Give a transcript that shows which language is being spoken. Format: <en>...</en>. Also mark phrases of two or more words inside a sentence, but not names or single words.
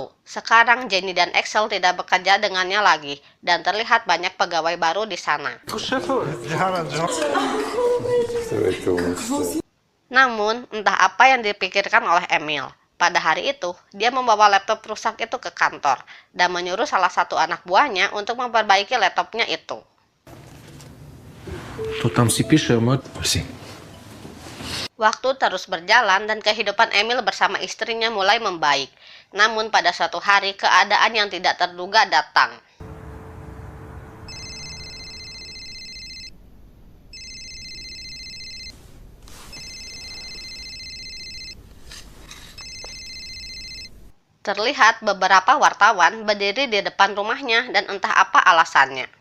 <id>Sekarang Jenny dan Axel tidak bekerja dengannya lagi, dan terlihat banyak pegawai baru di sana. Namun, entah apa yang dipikirkan oleh Emil. Pada hari itu, dia membawa laptop rusak itu ke kantor, dan menyuruh salah satu anak buahnya untuk memperbaiki laptopnya itu.</id> <bg>То там си пише, ама... Мерси.</bg> <id>Waktu terus berjalan dan kehidupan Emil bersama istrinya mulai membaik. Namun pada suatu hari keadaan yang tidak terduga datang. Terlihat beberapa wartawan berdiri di depan rumahnya dan entah apa alasannya.</id>